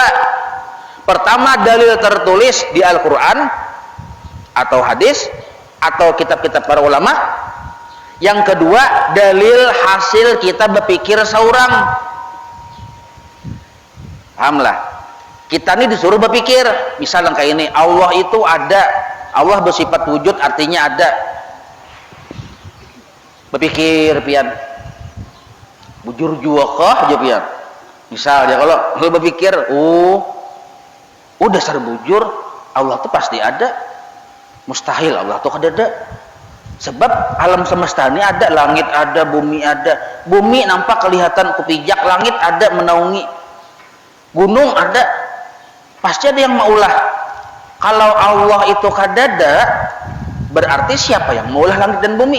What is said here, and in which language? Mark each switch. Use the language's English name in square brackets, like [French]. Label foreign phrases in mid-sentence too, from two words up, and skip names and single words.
[Indonesian] Pertama dalil tertulis di Al-Quran atau hadis atau kitab-kitab para ulama. Yang kedua dalil hasil kita berpikir seorang. Pahamlah, kita ini disuruh berpikir. Misalnya kayak ini, Allah itu ada, Allah bersifat wujud, artinya ada. [Banjar] Berpikir pian, bujur juwakah aja pian. Misalnya kalau lu berpikir, dasar bujur, Allah tuh pasti ada. Mustahil Allah tuh kada ada. [Indonesian] Sebab alam semesta ini ada, langit ada, bumi ada. [Banjar] Bumi nampak kelihatan kupijak, langit ada menaungi, gunung ada. Pasti ada yang maulah. Kalau Allah itu kada ada, berarti siapa yang maulah langit dan bumi?